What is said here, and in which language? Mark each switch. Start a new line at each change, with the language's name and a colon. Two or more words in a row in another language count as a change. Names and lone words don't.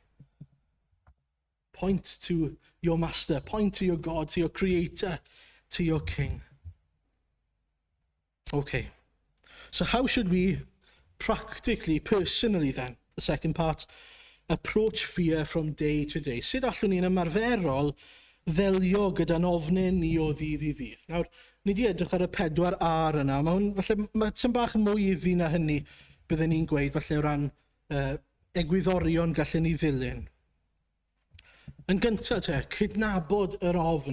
English: Point to your master, point to your God, to your creator, to your king. Okay, so how should we practically, personally then, the second part, approach fear from day to day?
Welsh: Sut allwn ni'n ymarferol ddelio gyda'n ofnau ni o ddydd i ddydd? Nawr, ni di edrych ar y 4 R yna. Mae tym bach yn mwy iddi na hynny byddwn ni'n gweud, falle o ran egwyddorion gallen ni ddilyn. Yn gyntaf te, cydnabod yr ofn.